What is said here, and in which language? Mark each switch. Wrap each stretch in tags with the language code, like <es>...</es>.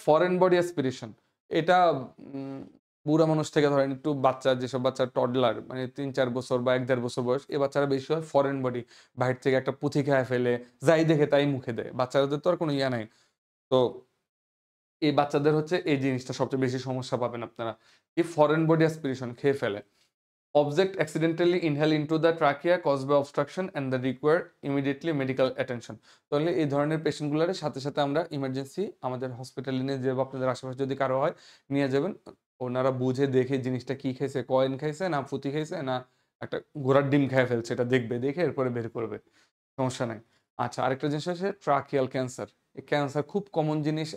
<bn>Foreign body aspiration. এটা বুড়া মানুষ থেকে ধরেন একটু বাচ্চা, যেসব বাচ্চা টডলার মানে ৩-৪ বছর বা ১-১.৫ বছর বয়স, এই বাচ্চারা বেশি হয় ফরেন বডি। বাহির থেকে একটা পুঁথি খায় ফেলে, যাই দেখে তাই মুখে দেয়। বাচ্চাদের তো আর কোনো ইয়া নাই। তো এই বাচ্চাদের হচ্ছে এই জিনিসটা সবচেয়ে বেশি সমস্যা পাবেন আপনারা। এই ফরেন বডি অ্যাসপিরেশন খেয়ে ফেলে।</bn> <en>Object accidentally inhale into the trachea caused by obstruction and the require immediately medical attention.</en> <bn>তাহলে এই ধরনের পেশেন্টগুলোর সাথে সাথে আমরা ইমার্জেন্সি আমাদের হসপিটালে নিয়ে যাবো। আপনাদের আশেপাশে যদি কারো হয় নিয়ে যাবেন। ওনারা বুঝে দেখে জিনিসটা কি খাইছে, কয়েন খাইছে না পুঁতি খাইছে না একটা ঘোড়ার ডিম খেয়ে ফেলছে, এটা দেখবে, দেখে এরপরে বের করবে। সমস্যা নাই। আচ্ছা, আরেকটা জিনিস হচ্ছে ট্রাকিয়াল ক্যান্সার। এই ক্যান্সার খুব কমন জিনিস।</bn>